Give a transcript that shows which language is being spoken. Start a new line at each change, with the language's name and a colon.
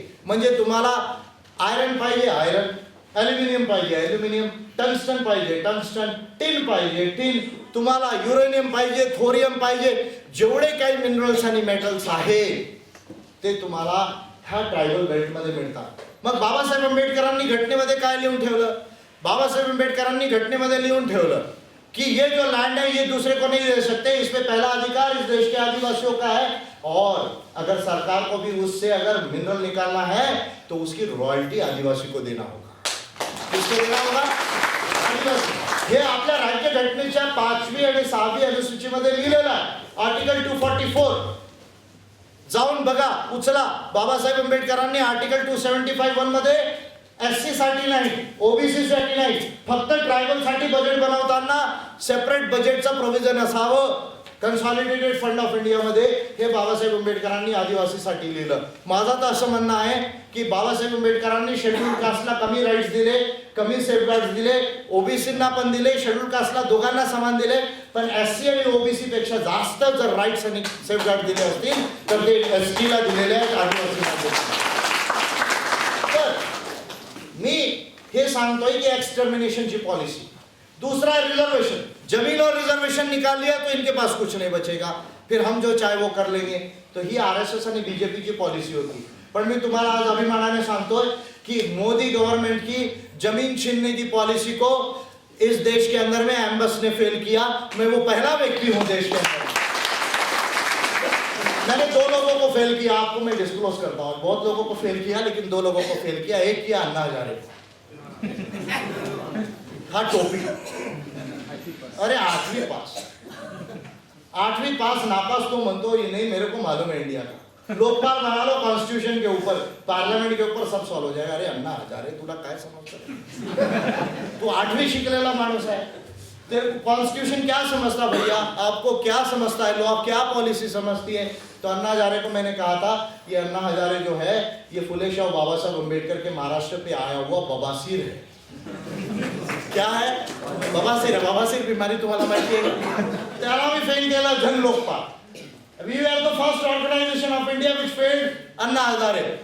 Marathi: म्हणजे तुम्हाला आयरन पाहिजे आयरन, ॲल्युमिनियम पाहिजे ॲल्युमिनियम, टंगस्टन पाहिजे टंगस्टन, टिन पाहिजे टिन, तुम्हाला युरेनियम पाहिजे, थोरियम पाहिजे, जेवढे काही मिनरल्स आणि मेटल्स आहेत ते तुम्हाला ह्या ट्रायबल बेल्टमध्ये मिळतात. मग बाबासाहेब आंबेडकरांनी घटनेमध्ये काय लिहून ठेवलं? बाबासाहेब आंबेडकरांनी घटनेमध्ये लिहून ठेवलं कि
Hindi: ये जो लैंड है ये दूसरे को नहीं दे सकते, इसमें पहला अधिकार इस देश के आदिवासियों का है और अगर सरकार को भी उससे अगर मिनरल निकालना है तो उसकी रॉयल्टी आदिवासी को देना होगा. किसको देना होगा? आदिवासी.
Marathi: हे आपल्या राज्य घटनेच्या 5वी आणि 6वी अनुसूचीमध्ये लिहिलेलं आहे. आर्टिकल 244 जाऊन बघा, उचला. बाबासाहेब आंबेडकरांनी आर्टिकल 275 मध्ये एससी साठी नाही, ओबीसी साठी नाही, फक्त ट्रायबल साठी बजेट बनवताना सेपरेट बजेटचं प्रोव्हिजन असावं. कन्सॉलिडेटेड फंड ऑफ इंडिया मध्ये हे बाबासाहेब आंबेडकरांनी आदिवासीसाठी लिहिलं. माझं तर असं म्हणणं आहे की बाबासाहेब आंबेडकरांनी शेड्यूल कास्टला कमी राईट्स दिले, कमी सेफगार्ड दिले, ओबीसींना पण दिले, शेड्यूल कास्टला दोघांना समान दिले, पण एससी आणि ओबीसी पेक्षा जास्त जर राईट्स आणि सेफगार्ड दिले असतील तर ते एसटी ला दिलेले आहेत, आदिवासींना. मी हे सांगतोय की एक्सटर्मिनेशनची पॉलिसी.
Hindi: दूसरा रिजर्वेशन, जमीन और रिजर्वेशन निकाल लिया तो इनके पास कुछ नहीं बचेगा, फिर हम जो चाहे वो कर लेंगे.
Marathi: तो ही आरएसएस आणि बीजेपीची पॉलिसी होती. पण मी तुम्हाला आज अभिमानाने सांगतोय की
Hindi: मोदी गवर्नमेंट की जमीन छीनने की पॉलिसी को इस देश के अंदर में एम्बस ने फेल किया. मैं वो पहला व्यक्ति हूं देश के अंदर. मैंने 2 लोगों को फेल किया, आपको मैं डिस्क्लोज करता हूँ. बहुत लोगों को फेल किया लेकिन 2 लोगों को फेल किया. एक किया अन्ना हजारे, हा टोपी. अरे 8वीं पास नापास
Marathi: तो म्हणतो
Hindi: ये नहीं, मेरे को मालूम है इंडिया का. लोकपाल बना लो कॉन्स्टिट्यूशन के ऊपर, पार्लियामेंट के ऊपर सब सॉल्व हो जाएगा. अरे अन्ना हजारे
Marathi: तुला काय समजतं? तू 8वी शिकलेला माणूस आहे.
Hindi: तेरे कॉन्स्टिट्यूशन क्या समझता भैया, आपको क्या समझता है, लॉ क्या पॉलिसी समझती है। तो अन्ना हजारे को मैंने कहा था, ये अन्ना हजारे जो है ये फुले शाह बाबा साहब अम्बेडकर के महाराष्ट्र पे आया हुआ बवासीर है। क्या है? बवासीर है।
Marathi: बवासीर बीमारी तुम्हाला माहिती आहे? त्याला मी फेल केला जन Lokpal.
English: We are the first organization of India which failed Anna Hazare.